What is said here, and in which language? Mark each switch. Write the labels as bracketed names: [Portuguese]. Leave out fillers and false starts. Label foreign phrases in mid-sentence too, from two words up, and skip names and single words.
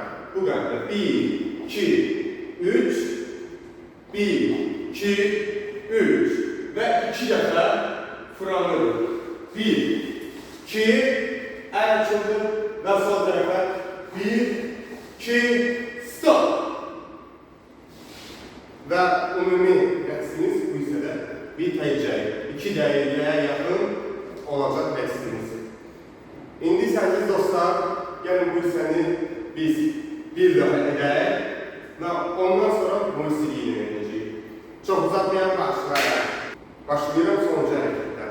[Turkish] Bu kadar. 1, 2, 3, 1, 2, 3 ve 2 defa fırlanıyoruz. 1, 2, el açıldı ve sol tarafa. [Azerbaijani] 1, 2, stop. Ve umumi rəqsimiz bu hissədə bitəcək. 2 dəqiqəyə yaxın olacaq rəqsimiz. İndi sənsiz dostlar, gəlin bu hissəni biz bir daha edək və ondan sonra musiqi ilə edəcəyik. Çox uzatmayan başlayalım. Başlayıram sonuncu hərəkətdən.